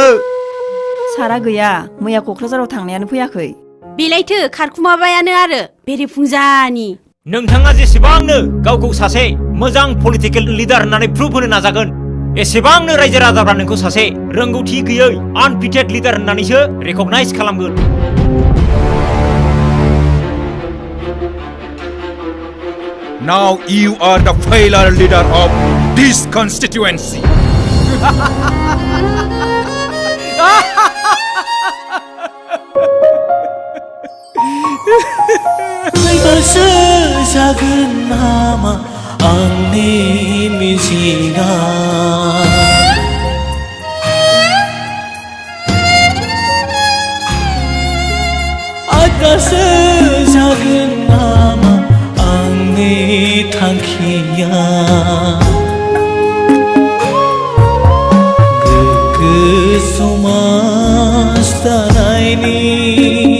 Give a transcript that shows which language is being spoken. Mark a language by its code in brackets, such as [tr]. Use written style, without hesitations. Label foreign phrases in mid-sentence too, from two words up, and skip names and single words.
[brx] सारा गैया मैया क'क्राझाराव थांनायानो फैयाखै बेलायथो खारखुमाबायानो आरो बेरेफुंजानि नोंथाङा जेसेबांनो गावखौ सासे मोजां [en] political leader [brx] होननानै प्रुभ होनो नाजागोन एसेबांनो रायजो राजाफ्रा नोंखौ सासे रोंगौथि गैयै [en] unfitted leader [brx] होननानैसो रेकगनाइज खालामगोन [en] Now you are the failure leader of this constituency. [brx] फैबासो जागोन नामा आंनि मिजिंआ आदासो जागोन नामा आंनि थांखिया गोग्गो समाज दानायनि